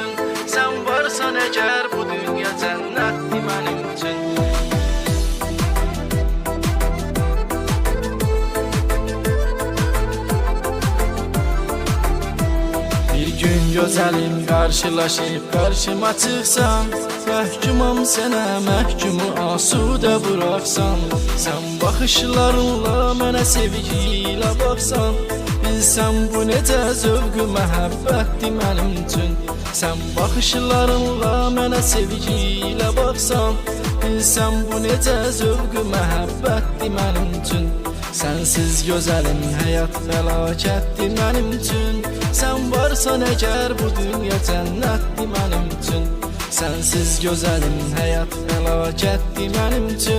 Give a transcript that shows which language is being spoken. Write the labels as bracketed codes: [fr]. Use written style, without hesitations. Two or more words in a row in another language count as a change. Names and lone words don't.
[tr] Sen varsan eğer bu dünya cennetdi benim için. Bir gün güzelim karşılaşıp karşıma çıksan, [az] məhkumam sənə, məhkumu asudə bıraksan. Sen bakışlarınla mənə sevgi ilə baksan, bilsən bu necə zövqü məhəbbətdir mənim üçün. Sen bakışlarınla mənə sevgi ilə baksan, bilsən bu necə zövqü məhəbbətdir mənim üçün. [tr] Sensiz güzelim hayat felaketdi benim için. Sen varsan eğer bu dünya cennetdi benim için. Sensiz güzelim hayat felaketdi benim için.